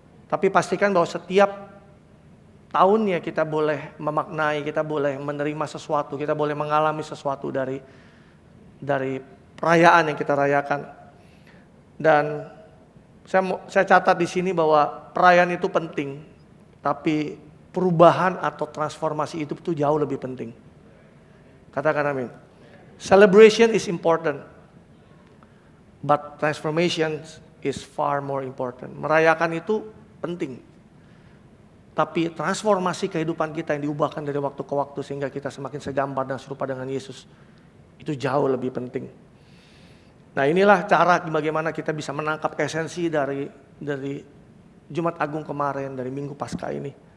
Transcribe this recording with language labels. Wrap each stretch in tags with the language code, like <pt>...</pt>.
<id>Tapi pastikan bahwa setiap tahunnya kita boleh memaknai, kita boleh menerima sesuatu, kita boleh mengalami sesuatu dari perayaan yang kita rayakan. Dan saya catat di sini bahwa perayaan itu penting, tapi perubahan atau transformasi itu jauh lebih penting. Katakan amin.</id> <en>Celebration is important, but transformation is far more important.</en> <id>Merayakan itu penting, tapi transformasi kehidupan kita yang diubahkan dari waktu ke waktu sehingga kita semakin segambar dan serupa dengan Yesus, itu jauh lebih penting. Nah, inilah cara bagaimana kita bisa menangkap esensi dari Jumat Agung kemarin, dari Minggu Paskah ini.</id>